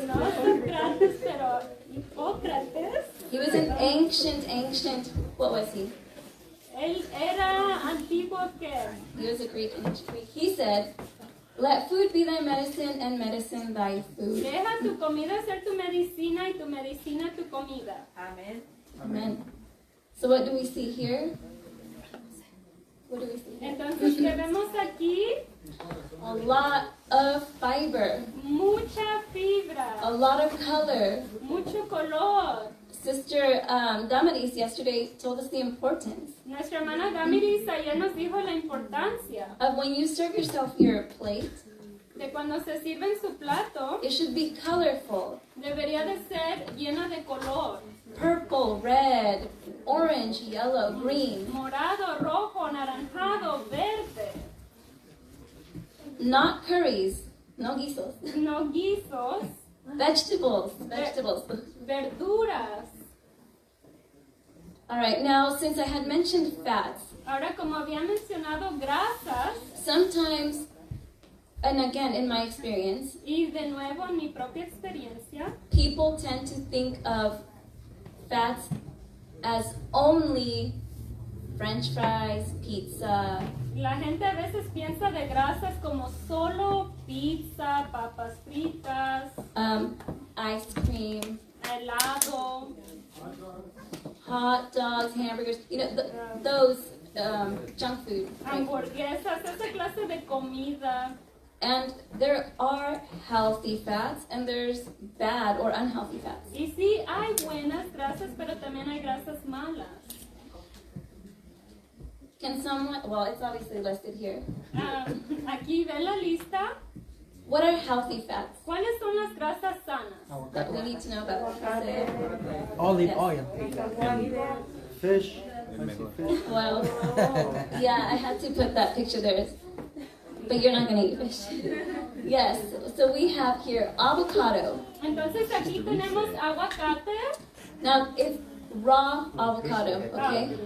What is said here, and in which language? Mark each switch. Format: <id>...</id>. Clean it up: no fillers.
<es>No Sócrates, pero Hipócrates.</es> <en>He was an ancient, what was he?</en> <es>Él era antiguo que</es> <en>He was a Greek, ancient Greek. He said, let food be thy medicine and medicine thy food.</en> <es>deja tu comida ser tu medicina y tu medicina tu comida.</es> <en>Amen. So what do we see here? What do we see here?</en> <es>Entonces, ¿qué vemos aquí?</es> <en>A lot of fiber,</en> <es>Mucha fibra,</es> <en>a lot of color.</en> <es>mucho color.</es> <en>Sister Damaris yesterday told us the importance</en> <es>Nuestra hermana Damiris ayer nos dijo la importancia</es> <en>of when you serve yourself your plate,</en> <es>de cuando se sirve en su plato,</es> <en>it should be colorful.</en> <es>debería de ser llena de color.</es> <en>Purple, red, orange, yellow, green.</en> <es>Morado, rojo, anaranjado, verde.</es> <en>Not curries,</en> <es>no guisos. No guisos,</es> <en>Vegetables.</en> <es>verduras.</es> <en>All right, now since I had mentioned fats,</en> <es>Ahora, como había mencionado grasas,</es> <en>sometimes, and again in my experience,</en> <es>y de nuevo en mi propia experiencia,</es> <en>people tend to think of fats as only French fries, pizza,</en> <es>la gente a veces piensa de grasas como solo pizza, papas fritas,</es> <en>ice cream,</en> <es>helado,</es> <en>hot dogs, hamburgers, those junk food. Right?</en> <es>hamburguesas, esa clase de comida.</es> <en>And there are healthy fats and there's bad or unhealthy fats.</en> <es>Y sí, hay buenas grasas, pero también hay grasas malas.</es> <en>Can someone, well, it's obviously listed here.</en> <es>Aquí ven la lista.</es> <en>What are healthy fats</en> <es>¿Cuáles son las grasas sanas?</es> <en>that we need to know about? Olive Yes. oil. fish.</en> <es>El</es> <en>I see</en> <es>mejor.</es> <en>fish. Well, yeah, I had to put that picture there. But you're not gonna eat fish. Yes, so we have here avocado.</en> <es>Entonces aquí tenemos aguacate,</es> <en>Now it's raw avocado, okay?</en>